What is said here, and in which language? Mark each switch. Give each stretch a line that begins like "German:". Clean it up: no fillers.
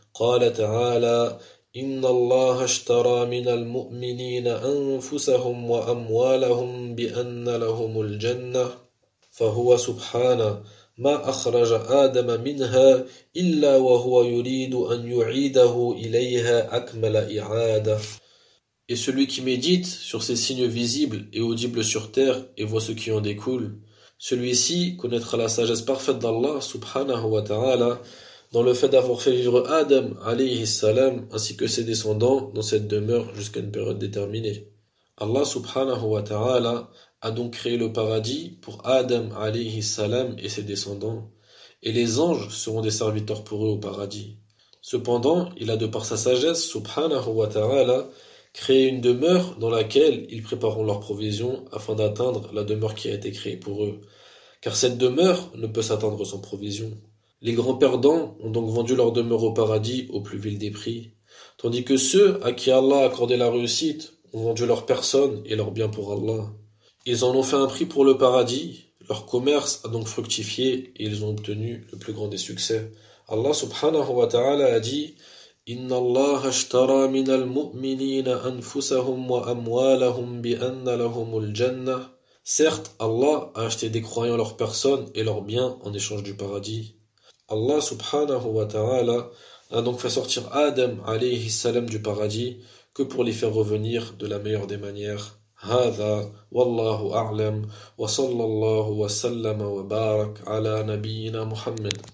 Arabic: قال تعالى: إن الله اشترى من المؤمنين أنفسهم وأموالهم بأن لهم الجنة. فهو سبحانه ما أخرج آدم منها إلا وهو يريد أن يعيده إليها أكمل إعادة.
French: Et celui qui médite sur ces signes visibles et audibles sur terre et voit ce qui en découle, celui-ci connaîtra la sagesse parfaite d'Allah subhanahu wa ta'ala dans le fait d'avoir fait vivre Adam alayhi salam ainsi que ses descendants dans cette demeure jusqu'à une période déterminée. Allah subhanahu wa ta'ala a donc créé le paradis pour Adam alayhi salam et ses descendants, et les anges seront des serviteurs pour eux au paradis. Cependant, il a de par sa sagesse subhanahu wa ta'ala créer une demeure dans laquelle ils prépareront leurs provisions afin d'atteindre la demeure qui a été créée pour eux, car cette demeure ne peut s'atteindre sans provision. Les grands perdants ont donc vendu leur demeure au paradis au plus vil des prix, tandis que ceux à qui Allah a accordé la réussite ont vendu leur personne et leurs biens pour Allah. Ils en ont fait un prix pour le paradis, leur commerce a donc fructifié et ils ont obtenu le plus grand des succès. Allah subhanahu wa ta'ala a dit:
Arabic: إن الله اشترى من المؤمنين أنفسهم وأموالهم بأن لهم الجنة.
French: Certes, Allah a acheté des croyants leur personne et leurs biens en échange du paradis. Allah subhanahu wa ta'ala a donc fait sortir Adam alayhi salam du paradis que pour les faire revenir de la meilleure des manières.
Arabic: هذا والله أعلم وصلى الله وسلم وبارك على نبينا محمد.